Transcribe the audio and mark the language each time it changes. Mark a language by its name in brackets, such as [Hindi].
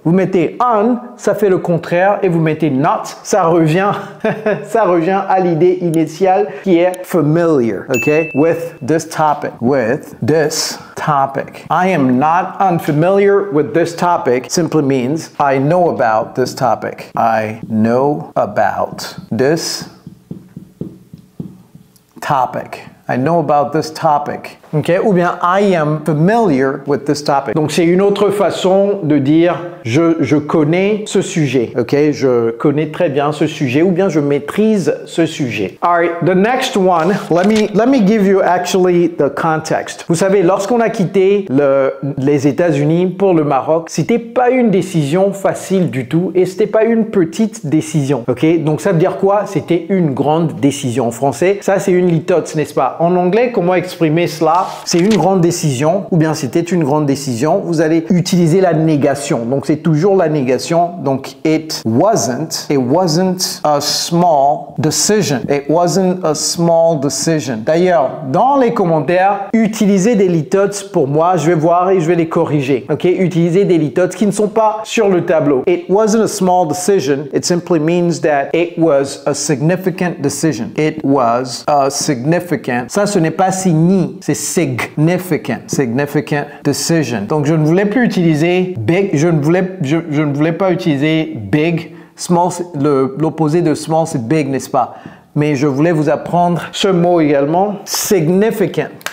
[French] Vous mettez on, ça fait le contraire, et vous mettez not, ça revient, ça revient à l'idée initiale qui est familiar. [English] Okay? With this topic. With this topic. I am not unfamiliar with this topic simply means I know about this topic. I know about this topic. I know about this topic. Okay? [French] Ou bien [English] I am familiar with this topic. [French] Donc c'est une autre façon de dire je connais ce sujet. Okay? Je connais très bien ce sujet ou bien je maîtrise ce sujet. [English] All right, the next one, let me give you actually the context. [French] Vous savez, lorsqu'on a quitté les États-Unis pour le Maroc, c'était pas une décision facile du tout et c'était pas une petite décision. OK? Donc ça veut dire quoi? C'était une grande décision. En français, ça c'est une litote, n'est-ce pas? En anglais, comment exprimer cela? C'est une grande décision ou bien c'était une grande décision. Vous allez utiliser la négation. Donc c'est toujours la négation. [English] Donc it wasn't a small decision. It wasn't a small decision. [French] D'ailleurs, dans les commentaires, utilisez des litotes pour moi. Je vais voir et je vais les corriger. OK? Utilisez des litotes qui ne sont pas sur le tableau. [English] It wasn't a small decision. It simply means that it was a significant decision. It was a significant. [French] Ça, ce n'est pas signi, c'est significant decision. Donc, je ne voulais plus utiliser big, je ne voulais pas utiliser big. Small, l'opposé de small, c'est big, n'est-ce pas? Mais je voulais vous apprendre ce mot également, significant.